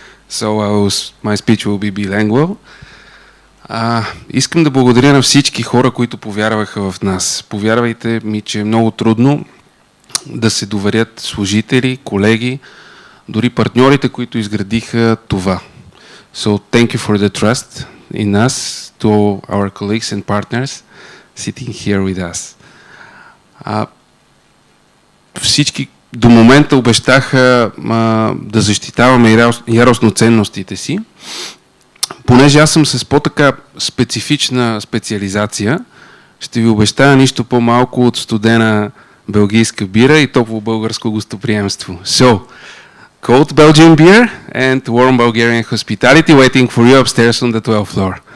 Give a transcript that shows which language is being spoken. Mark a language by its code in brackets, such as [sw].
[en] So my speech will be bilingual. [bg] Искам да благодаря на всички хора, които повярваха в нас. Повярвайте ми, че е много трудно да се доверят служители, колеги, дори партньорите, които изградиха това. [en] So thank you for the trust in us, to our colleagues and partners sitting here with us. [bg] Всички до момента обещаха да защитаваме яростно ценностите си. Понеже аз съм с по-така специфична специализация, ще ви обещая нищо по-малко от студена белгийска бира и топло българско гостоприемство. [en] So, cold Belgian beer and warm Bulgarian hospitality waiting for you upstairs on the 12th floor.